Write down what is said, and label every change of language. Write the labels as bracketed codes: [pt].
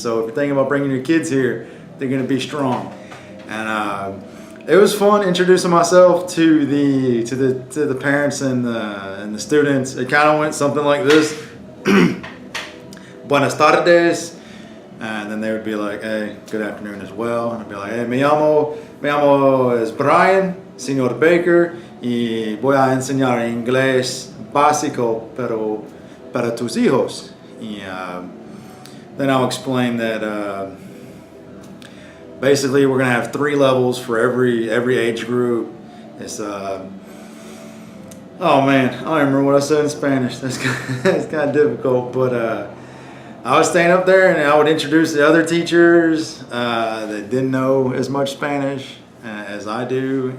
[en] So if you're thinking about bringing your kids here, they're going to be strong. And it was fun introducing myself to the parents and the students. It kind of went something like this: [es] Buenas tardes, [en] and then they would be like, "Hey, good afternoon" as well. And I'd be like, "Hey, [es] me llamo es Brian, Señor Baker, y voy a enseñar inglés básico, pero para tus hijos." Y [en] then I'll explain that. Basically, we're going to have 3 levels for every age group. It's oh man, I don't even remember what I said in Spanish. That's kind of difficult. But I was staying up there, and I would introduce the other teachers that didn't know as much Spanish as I do.